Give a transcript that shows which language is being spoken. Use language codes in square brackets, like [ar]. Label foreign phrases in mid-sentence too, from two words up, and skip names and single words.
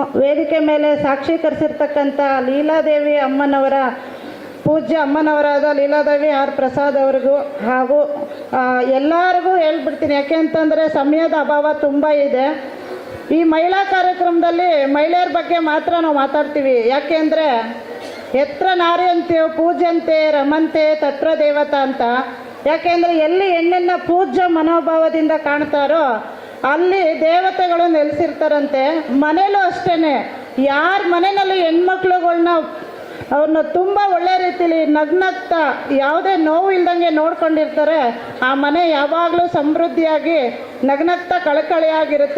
[kn] ವೇದಿಕೆ ಮೇಲೆ ಸಾಕ್ಷೀಕರಿಸಿರ್ತಕ್ಕಂಥ ಲೀಲಾದೇವಿ ಅಮ್ಮನವರ ಪೂಜ್ಯ ಅಮ್ಮನವರಾದ ಲೀಲಾದೇವಿ ಆರ್ ಪ್ರಸಾದ್ ಅವರಿಗೂ ಹಾಗೂ ಎಲ್ಲರಿಗೂ ಹೇಳ್ಬಿಡ್ತೀನಿ, ಯಾಕೆ ಅಂತಂದರೆ ಸಮಯದ ಅಭಾವ ತುಂಬ ಇದೆ. ಈ ಮಹಿಳಾ ಕಾರ್ಯಕ್ರಮದಲ್ಲಿ ಮಹಿಳೆಯರ ಬಗ್ಗೆ ಮಾತ್ರ ನಾವು ಮಾತಾಡ್ತೀವಿ. ಯಾಕೆ ಅಂದರೆ [sa] ಎತ್ರ ನಾರ್ಯಂತೆ ಪೂಜ್ಯಂತೆ ರಮಂತೆ ತತ್ರ ದೇವತಾ ಅಂತ. [kn] ಯಾಕೆಂದರೆ ಎಲ್ಲಿ ಹೆಣ್ಣನ್ನು ಪೂಜ್ಯ ಮನೋಭಾವದಿಂದ ಕಾಣ್ತಾರೋ ಅಲ್ಲಿ ದೇವತೆಗಳು ನೆಲೆಸಿರ್ತಾರಂತೆ. ಮನೇಲೂ ಅಷ್ಟೇ, ಯಾರ ಮನೆಯಲ್ಲಿ ಹೆಣ್ಮಕ್ಳುಗಳ್ನ ಅವ್ರನ್ನ ತುಂಬ ಒಳ್ಳೆ ರೀತಿಲಿ ನಗ್ನಗ್ತಾ ಯಾವುದೇ ನೋವು ಇಲ್ದಂಗೆ ನೋಡ್ಕೊಂಡಿರ್ತಾರೆ, ಆ ಮನೆ ಯಾವಾಗಲೂ ಸಮೃದ್ಧಿಯಾಗಿ ನಗ್ನಗ್ತಾ ಕಳಕಳಿಯಾಗಿರುತ್ತೆ.